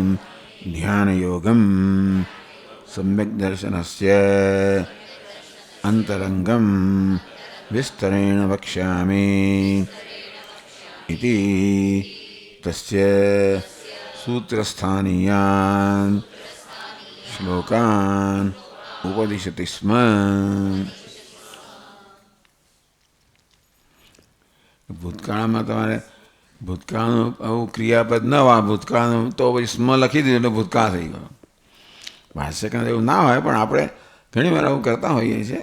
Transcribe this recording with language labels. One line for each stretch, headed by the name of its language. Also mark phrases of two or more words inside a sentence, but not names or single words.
Sanskrit: ध्यानयोगं सम्यक् दर्शनस्य अन्तरङ्गं विस्तरेण वक्ष्यामि इति तस्य सूत्रस्थानीयान् श्लोकान् उपदिशति स्म.
Gujarati: ભૂતકાળમાં તમારે ભૂતકાળનું આવું ક્રિયાપદ ન હોય, ભૂતકાળનું તો પછી સ્મ લખી દીધું એટલે ભૂતકાળ થઈ ગયો. ભાષ્યકાર એવું ના હોય, પણ આપણે ઘણી વાર આવું કરતા હોઈએ છીએ.